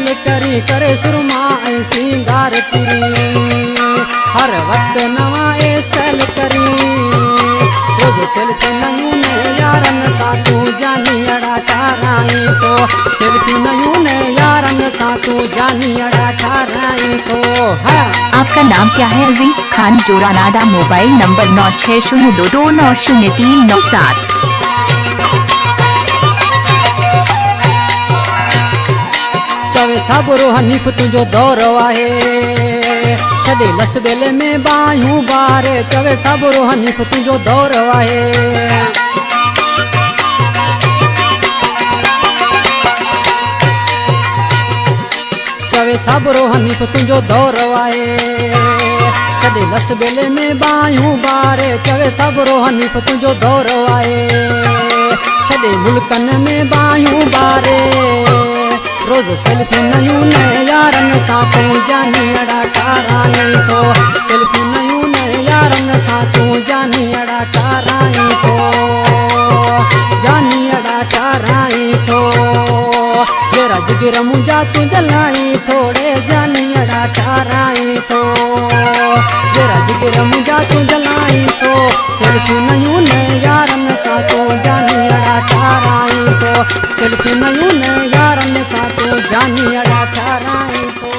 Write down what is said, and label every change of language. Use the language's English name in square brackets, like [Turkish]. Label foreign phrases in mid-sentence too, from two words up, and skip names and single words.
[Sindhi] करी करे सुरमा ऐं सिंगार तिरी हर वक्त नवा स्टाइल करी रोज सेल्फी नयूं नए यारन सा तू जानियड़ा ठाराए तो सेल्फी नयूं नए यारन सा तू जानियड़ा ठाराए तो। [Hindi] आपका नाम क्या है? अजीज खान, जोरानाडा। मोबाइल नंबर 9602290397। [Sindhi] चवे साबरो हनीफ तुझो दौर आहे छॾे लस बेले में बायूं बारे चवे साबरो हनीफ तुझो दौर आहे चवे साबरो हनीफ तुझो दौर आहे छॾे लस बेले में बायूं बारे चवे साबरो हनीफ तुझो दौर आहे छॾे मुल्कन में बायूं बारे रोज सेल्फी नयूं नए यारन सा तू जानियड़ा ठाराए तो सेल्फी नयूं नए यारन सा तू जानियड़ा ठाराए तो जानियड़ा ठाराए तो जेरा जिगिर मुंजा तू जलाई थोड़े जानियड़ा ठाराए तो जेरा जिगिर मुंजा तू जलाई तो सेल्फी नयूं नए यारन सा तू जानियड़ा ठाराए तो सेल्फी नयूं नए यारन सा तू जानियड़ा ठाराए।